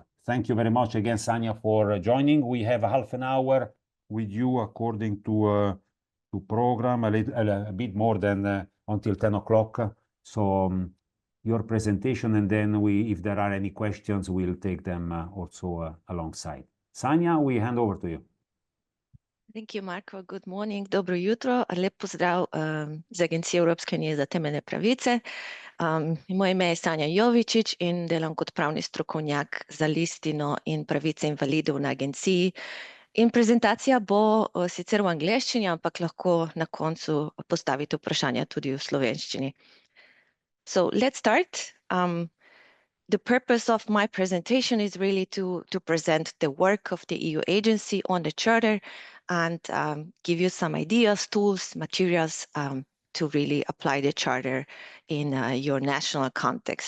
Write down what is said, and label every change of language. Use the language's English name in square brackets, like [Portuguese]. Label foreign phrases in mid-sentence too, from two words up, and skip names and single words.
[English] Thank you very much again, Sanja, for joining. We have half an hour with you according to program, a bit more than until 10 o'clock. So your presentation, and then if there are any questions, we'll take them also alongside. Sanja, we hand over to you. Thank you, Marko. Good morning, [Slovenian] dobro jutro. Lep pozdrav z Agencije Evropske unije za temeljne pravice. Moje ime je Sanja Jovičič in delam kot pravni strokovnjak za listino in pravice invalidov na agenciji. In prezentacija bo sicer v angleščini, ampak lahko na koncu postavite vprašanja tudi v slovenščini. [English] So let's start. The purpose of my presentation is really to present the work of the EU agency on the Charter and give you some ideas, tools, materials to really apply the Charter in your national context.